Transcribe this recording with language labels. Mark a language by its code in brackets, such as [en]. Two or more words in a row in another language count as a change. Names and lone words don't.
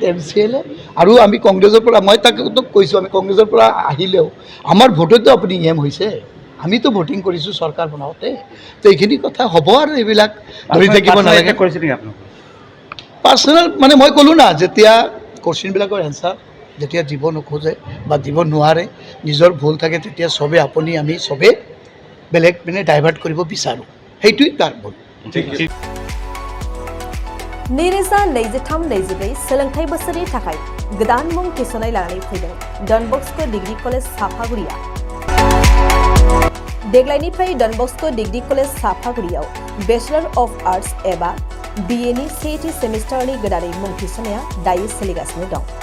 [as] MCLA আৰু আমি কংগ্ৰেছৰ পৰা মই তাক কৈছোঁ আমি কংগ্ৰেছৰ পৰা আহিলেও আমাৰ ভোটতো আপুনি হৈছে আমিতো ভোটিং কৰিছোঁ চৰকাৰ বনাওঁতে তো এইখিনি কথা হ'ব আৰু এইবিলাক ধৰি থাকিব নালাগে পাৰ্চনেল মানে মই ক'লোঁ না যেতিয়া কোৱেশ্যনবিলাকৰ এনচাৰ যেতিয়া দিব নোখোজে বা দিব নোৱাৰে নিজৰ ভুল থাকে তেতিয়া চবে আপুনি আমি চবে বেলেগ মানে ডাইভাৰ্ট কৰিব বিচাৰোঁ সেইটোৱেই তাৰ ভুল [brx] नैरोजा नैजिथाम नैजिब्रै सोलोंथाइ बोसोरनि थाखाय गोदान मुं थिसननाय लानानै फैदों डन बस्क' डिग्री कलेज साफागुरिया देग्लायनिफ्राय डन बस्क' डिग्री कलेज साफागुरियाव [en] Bachelor of Arts [brx] एबा BA नि सेथि सेमिस्टारनि गोदानै मुं थिसननाया दायो सोलिगासिनो दं